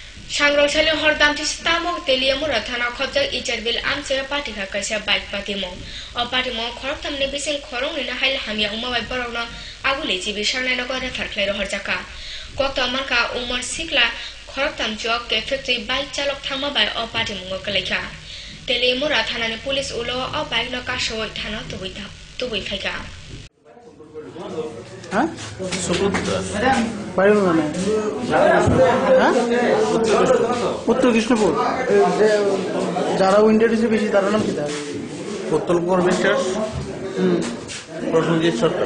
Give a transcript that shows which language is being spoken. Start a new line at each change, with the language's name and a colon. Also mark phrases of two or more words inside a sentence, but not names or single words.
Kok Borok: सांग्रांसालि हरदामथि तामक तेलियामुरा थाना खबजाक इचारबिल आमचे पाटिखा कायसा बाइक पातिमो अ पातिमो खरकतामनि बिसिं खरंनिना हाइल हामिया उमाबाय बरावनो आगुले जिबि सांनायनो गरे थारख्लाय हरजाका कक्ता मानका उमर सिकला खरकताम जक के फैक्ट्री बाइक चालक थांमाबाय अ पातिमो कलायखा तेलियामुरा थानानि पुलिस उलो अ बाइक न कासोय थाना तुबै फायका
Bangla: হ্যাঁ বাড়ি মানে উত্তর কৃষ্ণপুর যারা উইন্ডো দিছে বেশি তার নাম কি উত্তরপুর বিশ্বাস প্রসেনজিৎ সরকার